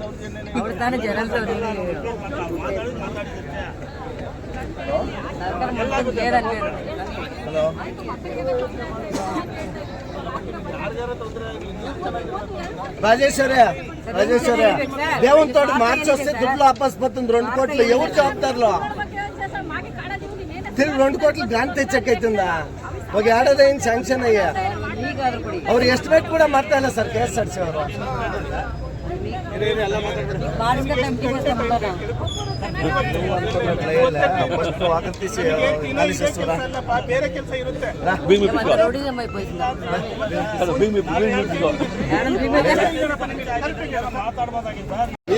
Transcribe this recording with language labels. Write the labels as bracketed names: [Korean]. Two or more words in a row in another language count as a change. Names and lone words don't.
[Telugu] రాజేశ్వరే దేవుని తోటి మార్చొస్తే దుడ్లు వాపస్ పోతుంది. 2 కోట్లు ఎవరు జవాబుదారులు? తిరిగి 2 కోట్లు గ్రాంట్ తెచ్చకైతుందా? ఒక ఏడాది అయింది శాంక్షన్ అయ్యా. [Kannada] ಅವ್ರು ಎಸ್ಟಿಮೇಟ್ ಕೂಡ ಮಾಡ್ತಾ ಇಲ್ಲ ಸರ್ ಕೆಎಸ್ಆರ್ಟಿಸಿ ಅವರು. ಬೇರೆ ಕೆಲಸ ಇರುತ್ತೆ. ಮಾತಾಡಬಹುದಾಗಿತ್ತು.